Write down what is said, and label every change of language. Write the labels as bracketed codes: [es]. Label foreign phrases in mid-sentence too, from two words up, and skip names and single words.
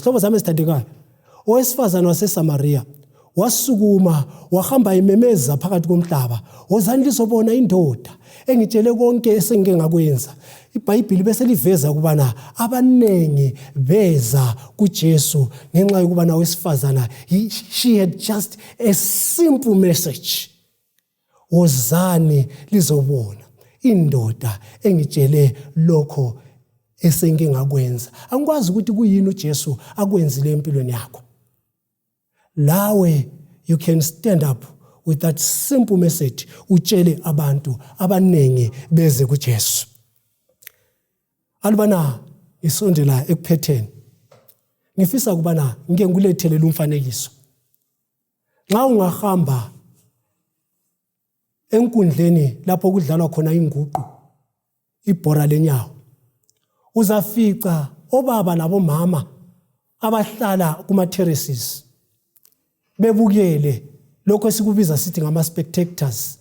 [nd] Sihlobo sami esithandekayo, owesifazane waseSamariya wasukuma wahamba imemeza phakathi komhlaba, wozani lizobona indoda engitshele konke esengike ngakwenza. iBhayibheli bese liveza ukubana abanengi beza kuJesu ngenxa yokubana owesifazana [en] she had just a simple message. [nd] Wozani lizobona indoda engitshele lokho esengike ngakwenza. Angikwazi ukuthi kuyini uJesu akwenzile empilweni yakho. [en] Lawe you can stand up with that simple message, [nd] utshele abantu abanengi beze kuJesu. Alubana isondela ekuphetheni, ngifisa ukubana ngike ngikulethelele umfanekiso. Nxa ungahamba enkundleni lapho kudlalwa khona inguqu, ibhora lenyawo, uzafica obaba labomama abahlala kuma-terraces bebukele lokho esikubiza sithi ngama-spectators.